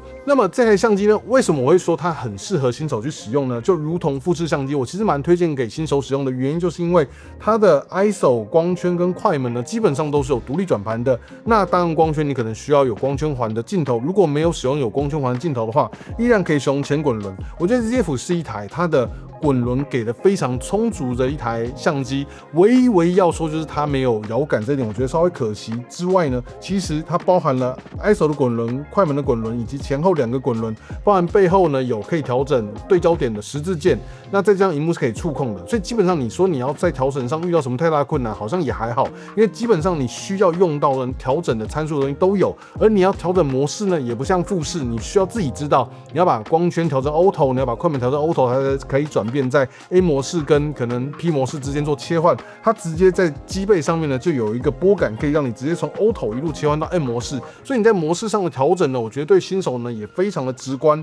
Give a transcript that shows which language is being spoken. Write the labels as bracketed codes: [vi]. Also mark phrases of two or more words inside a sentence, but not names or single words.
[zh] 那麼這台相機呢，為什麼我會說它很適合新手去使用呢？就如同富士相機，我其實蠻推薦給新手使用的原因，就是因為它的 ISO 光圈跟快門呢，基本上都是有獨立轉盤的。那當然光圈你可能需要有光圈環的鏡頭，如果沒有使用有光圈環的鏡頭的話，依然可以使用前滾輪。我覺得 ZF 是一台它的滾輪給的非常充足的一台相機，唯一要說就是它沒有摇桿，這一點我覺得稍微可惜。之外呢，其實它包含了 ISO 的滾輪、快門的滾輪以及前後2個滾輪，包含背後呢有可以調整對焦點的十字鍵，那這張螢幕是可以觸控的，所以基本上你說你要在調整上遇到什麼太大的困難，好像也還好，因為基本上你需要用到的調整的參數的東西都有，而你要調整模式呢，也不像富士，你需要自己知道你要把光圈調成 Auto， 你要把快門調成 Auto， 它才可以轉變在 A 模式跟可能 P 模式之間做切換，它直接在機背上面呢就有一個拨桿，可以讓你直接從 Auto 一路切換到 M 模式，所以你在模式上的調整呢，我覺得對新手呢也非常的直觀。